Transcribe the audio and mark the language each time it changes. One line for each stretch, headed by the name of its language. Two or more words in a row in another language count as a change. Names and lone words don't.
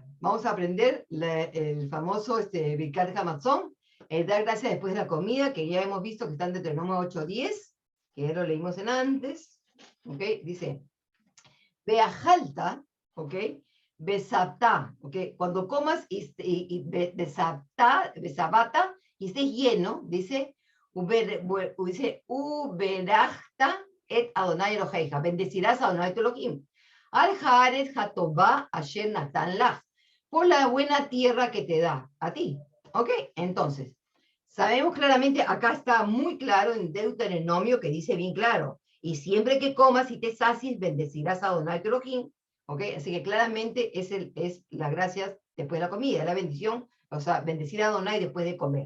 Spanish: Vamos a aprender el famoso Birkat Hamatzon, dar gracias después de la comida, que ya hemos visto que está en Deuteronomio 8:10, que ya lo leímos en antes. Ok, dice: Beajalta, ok, besapta, ok, cuando comas y besabata y estés lleno, dice,
Hebrew: וברכת את אדוני אלהיך,
Spanish: bendecirás a Adonai tu Elohim.
Hebrew: על הארץ הטובה אשר נתן לך,
Spanish: por la buena tierra que te da a ti. ¿Ok? Entonces, sabemos claramente, acá está muy claro en Deuteronomio que dice bien claro, y siempre que comas y te sacies, bendecirás a Adonai tu Elohim. ¿Ok? Así que claramente es la gracia después de la comida, la bendición, o sea, bendecir a Adonai después de comer.